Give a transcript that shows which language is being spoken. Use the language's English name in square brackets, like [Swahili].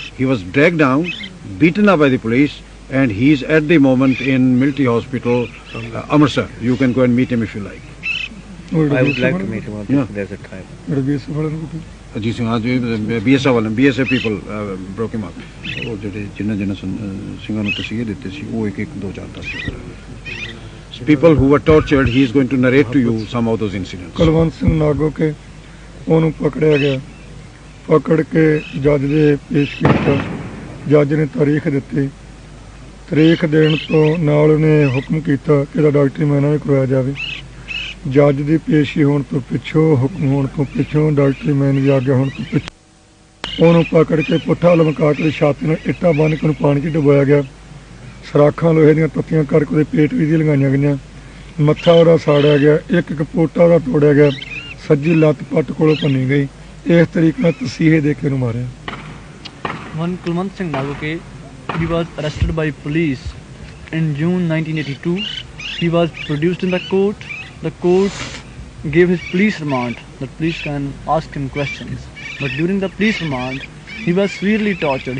[English] He was dragged down, beaten up by the police, and he's at the moment in military hospital, Amritsar. You can go and meet him if you like. I would like to meet him also. Yeah. There's a time. Ajit Singh, BSF people broke him up. [Punjabi] ਉਹ ਜਿਹੜੇ ਜਿਨ੍ਹਾਂ ਸਿੰਘਾਂ ਨੂੰ ਤਸੀਹੇ ਦਿੱਤੇ ਸੀ ਉਹ ਇੱਕ 2 4 10 [English] people who were tortured. He is going to narrate to you some of those incidents. [Punjabi] Kulwant Singh ਨਾਗੋ ਕੇ ਉਹਨੂੰ ਪਕੜਿਆ ਗਿਆ, ਪਕੜ ਕੇ ਜੱਜ ਦੇ ਪੇਸ਼ ਕੀਤਾ। ਜੱਜ ਨੇ ਤਾਰੀਖ ਦਿੱਤੀ, ਤਾਰੀਖ ਦੇਣ ਤੋਂ ਨਾਲ ਉਹਨੇ ਹੁਕਮ ਕੀਤਾ ਕਿ ਇਹਦਾ ਡਾਕਟਰੀ ਮਾਇਨਾ ਵੀ ਕਰਵਾਇਆ ਜਾਵੇ। ਜੱਜ ਦੀ ਪੇਸ਼ੀ ਹੋਣ ਤੋਂ ਪਿੱਛੋਂ, ਹੁਕਮ ਹੋਣ ਤੋਂ ਪਿੱਛੋਂ, ਡਾਕਟਰੀ ਮੈਨ ਦੀ ਆਗਿਆ ਹੋਣ ਤੋਂ ਪਿੱਛੋਂ ਉਹਨੂੰ ਪਕੜ ਕੇ ਪੁੱਠਾ ਲਮਕਾ ਕੇ ਛਾਤੀ ਨਾਲ ਇੱਟਾਂ ਬੰਨ੍ਹ ਕੇ ਉਹਨੂੰ ਪਾਣੀ 'ਚ ਡੁਬੋਇਆ ਗਿਆ। ਸਰਾਖਾਂ ਲੋਹੇ ਦੀਆਂ ਤੱਤੀਆਂ ਕਰਕੇ ਉਹਦੇ ਪੇਟ ਵਿੱਚ ਦੀ ਲਗਾਈਆਂ ਗਈਆਂ। ਮੱਥਾ ਉਹਦਾ ਸਾੜਿਆ ਗਿਆ, ਇੱਕ ਪੋਟਾ ਉਹਦਾ ਤੋੜਿਆ ਗਿਆ, ਸੱਜੀ ਲੱਤ ਪੱਟ ਕੋਲੋਂ ਭੰਨੀ ਗਈ। ਇਸ ਤਰੀਕੇ ਨਾਲ ਤਸੀਹੇ ਦੇ ਕੇ ਉਹਨੂੰ ਮਾਰਿਆ। [English] One Kulwant Singh Nagoke, he was arrested by police in June 1982. He was produced in the court. The court gave his police remand. The police can ask him questions. But during the police remand, he was severely tortured.